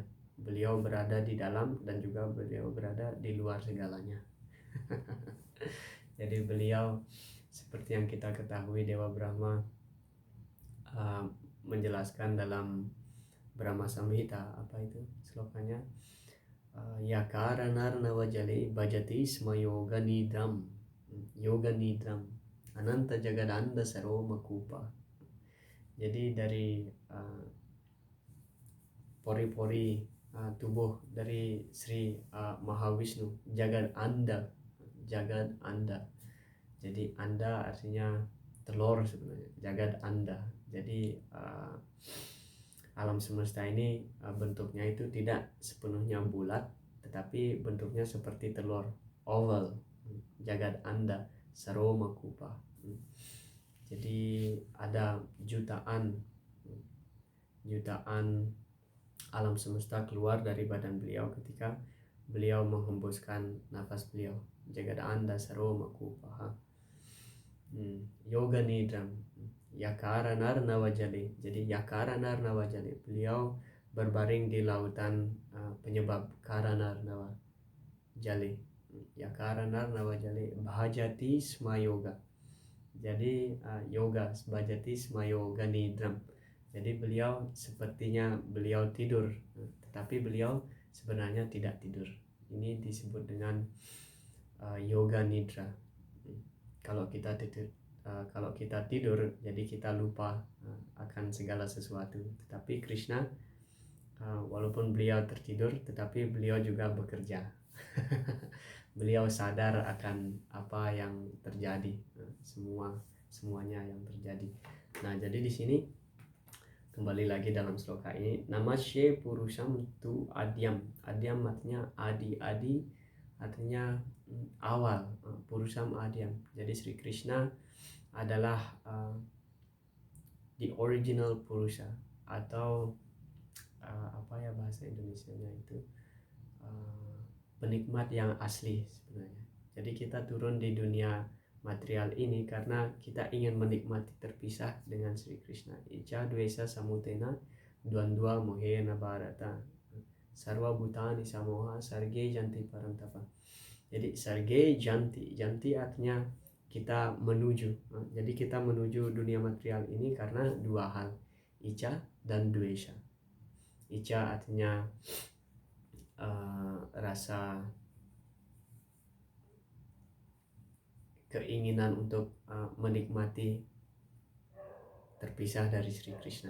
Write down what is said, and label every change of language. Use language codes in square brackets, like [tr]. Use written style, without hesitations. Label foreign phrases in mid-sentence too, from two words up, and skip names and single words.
[id] Beliau berada di dalam dan juga beliau berada di luar segalanya. Jadi beliau seperti yang kita ketahui Dewa Brahma menjelaskan dalam Brahma Samhita, apa itu slokanya? [sa] Yakara narnavajale bhajati sma yoga nidram ananta jagadanda saroma kupa. [id] Jadi dari pori-pori tubuh dari Sri Mahawisnu, [sa] Jagad Anda. [id] Jadi Anda artinya telur sebenarnya, [sa] Jagad Anda. [id] Jadi alam semesta ini bentuknya itu tidak sepenuhnya bulat, tetapi bentuknya seperti telur oval. [sa] Jagad anda saroma kupa. [id] Jadi ada jutaan alam semesta keluar dari badan beliau ketika beliau menghembuskan nafas beliau. [sa] Jagad anda saroma kupa. Yoga nidram yakara narna wajali. [id] Jadi [sa] yakara narna wajali, [id] beliau berbaring di lautan penyebab [sa] karana narna wajali. Yakara narna wajali bhajati sma yoga. Jadi yoga bhajati sma yoga nidram. [id] Jadi beliau sepertinya beliau tidur, tetapi beliau sebenarnya tidak tidur. Ini disebut dengan [sa] yoga nidra. [id] Kalau kita tidur, jadi kita lupa akan segala sesuatu. Tetapi Krishna, walaupun beliau tertidur, tetapi beliau juga bekerja. Beliau sadar akan apa yang terjadi, semuanya yang terjadi. Nah, jadi di sini kembali lagi dalam sloka ini, [sa] namasye purusham tu adyam. [id] Adyam artinya adi artinya awal, [sa] purusham adyam. [id] Jadi Sri Krishna adalah [en] the original [id] purusha, atau apa ya bahasa Indonesianya itu, penikmat yang asli sebenarnya. Jadi kita turun di dunia material ini karena kita ingin menikmati terpisah dengan Sri Krishna. [sa] Icha dvesa samutena dvandva mohena bharata sarva bhutani samoha sarge janti parantapa. [id] Jadi [sa] sarge janti [id] artinya kita menuju. Jadi kita menuju dunia material ini karena dua hal, icha dan dvesa. Icha artinya rasa keinginan untuk menikmati terpisah dari Sri Krishna.